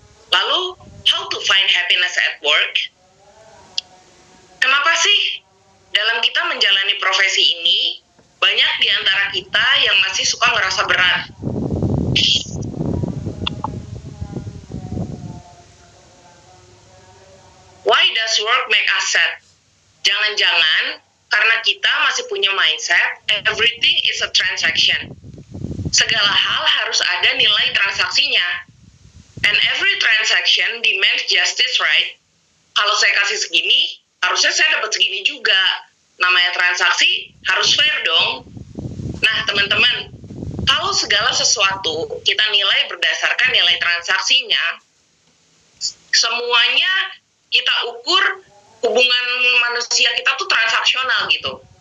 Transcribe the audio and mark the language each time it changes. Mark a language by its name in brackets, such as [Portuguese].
[English] Lalu, how to find happiness at work? [Indonesian] Kenapa sih dalam kita menjalani profesi ini, banyak di antara kita yang masih suka ngerasa berat? [English] Why does work make us sad? [Indonesian] Jangan-jangan karena kita masih punya mindset, [English] everything is a transaction. [Indonesian] Segala hal harus ada nilai transaksinya. [English] And every transaction demands justice, right? [Indonesian] Kalau saya kasih segini, harusnya saya dapat segini juga. Namanya transaksi, harus fair dong. Nah, teman-teman, kalau segala sesuatu kita nilai berdasarkan nilai transaksinya, semuanya kita ukur hubungan manusia kita tuh transaksional gitu.